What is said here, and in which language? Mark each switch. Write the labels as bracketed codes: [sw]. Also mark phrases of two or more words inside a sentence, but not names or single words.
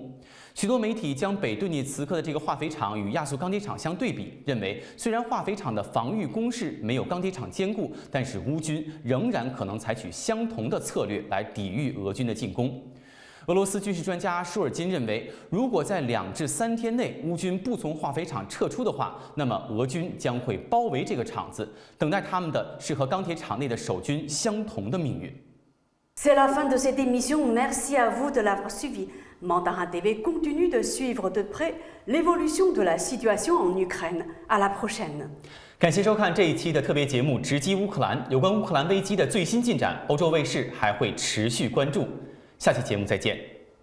[zh] 许多媒体将北顿涅茨克的这个化肥厂与亚速钢铁厂相对比，认为虽然化肥厂的防御工事没有钢铁厂坚固，但是乌军仍然可能采取相同的策略来抵御俄军的进攻。俄罗斯军事专家舒尔金认为，如果在2至3天内乌军不从化肥厂撤出的话，那么俄军将会包围这个厂子，等待他们的是和钢铁厂内的守军相同的命运。 [fr] C'est la fin de cette émission. Merci à vous de l'avoir suivi. Mandarin TV continue de suivre de près l'évolution de la situation en Ukraine. À la prochaine. [zh] 感谢收看这一期的特别节目《直击乌克兰》，有关乌克兰危机的最新进展，欧洲卫视还会持续关注。下期节目再见。